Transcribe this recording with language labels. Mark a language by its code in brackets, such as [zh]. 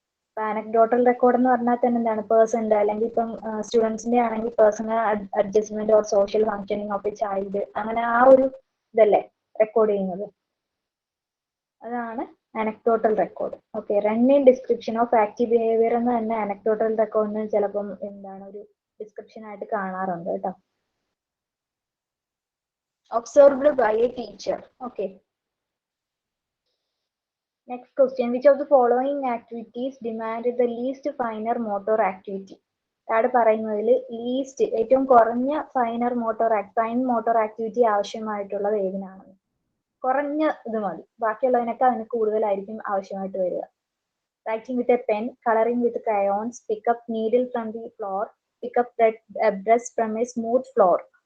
[ml] ഇപ്പൊ anecdotal record എന്ന് പറഞ്ഞാൽ തന്നെ എന്താണ് പേഴ്സന്റെ അല്ലെങ്കിൽ ഇപ്പം സ്റ്റുഡൻസിന്റെ ആണെങ്കിൽ [en] personal adjustment or social functioning of a child, [ml] അങ്ങനെ ആ ഒരു ഇതല്ലേ റെക്കോർഡ് ചെയ്യുന്നത്. അതാണ് anecdotal record. Okay, [en] running description of active behaviour [ml] എന്ന് തന്നെ അനക്ഡോട്ടൽ റെക്കോർഡിന് ചിലപ്പം എന്താണ് ഒരു ഡിസ്ക്രിപ്ഷൻ ആയിട്ട് കാണാറുണ്ട് കേട്ടോ. [en] Observed by a teacher. Okay, next question, which of the following activities demanded the least finer motor activity? [ml] താഴെ പറയുന്നതിൽ ലീസ്റ്റ് ഏറ്റവും കുറഞ്ഞ ഫൈൻ മോട്ടോർ ആക്ടിവിറ്റി ആവശ്യമായിട്ടുള്ളത് ഏതിനാണ്? കുറഞ്ഞ ഇത് മതി, ബാക്കിയുള്ളതിനൊക്കെ അതിന് കൂടുതലായിരിക്കും ആവശ്യമായിട്ട് വരിക. [en] Writing with a pen, colouring with crayons, pick up needle from the floor, pick up brush from a smooth floor.